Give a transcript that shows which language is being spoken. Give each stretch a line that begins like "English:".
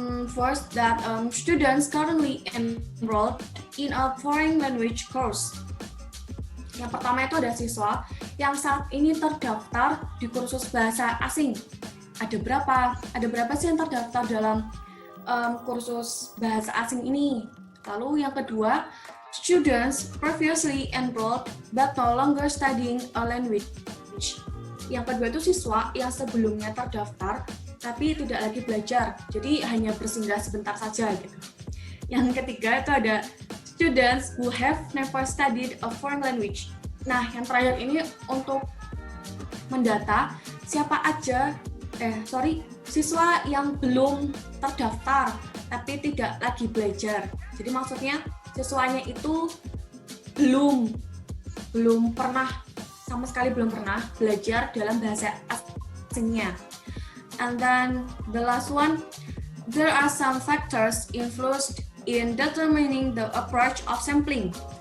English: First, that students currently enrolled in a foreign language course.
Indonesian: Yang pertama itu ada siswa yang saat ini terdaftar di kursus bahasa asing. Ada berapa sih yang terdaftar dalam kursus bahasa asing ini? Lalu yang kedua,
English: students previously enrolled but no longer studying a language.
Indonesian: Yang kedua itu siswa yang sebelumnya terdaftar tapi tidak lagi belajar, jadi hanya bersinggah sebentar saja gitu. Yang ketiga itu ada
English: students who have never studied a foreign language.
Indonesian: Nah, yang terakhir ini untuk mendata siapa aja siswa yang belum terdaftar tapi tidak lagi belajar. Jadi maksudnya siswanya itu belum pernah, sama sekali belum pernah belajar dalam bahasa asingnya.
English: And then the last one, there are some factors influenced in determining the approach of sampling.